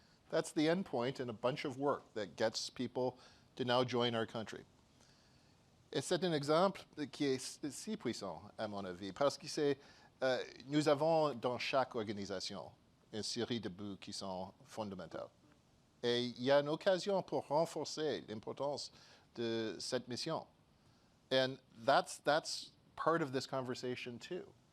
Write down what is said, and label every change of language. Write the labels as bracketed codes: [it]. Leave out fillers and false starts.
[en] That's the end point in a bunch of work that gets people to now join our country. [fr] Et c'est un exemple qui est si puissant, à mon avis, parce que nous avons dans chaque organisation une série de buts qui sont fondamentaux. Et il y a une occasion pour renforcer l'importance de cette mission. [en] And that's part of this conversation too.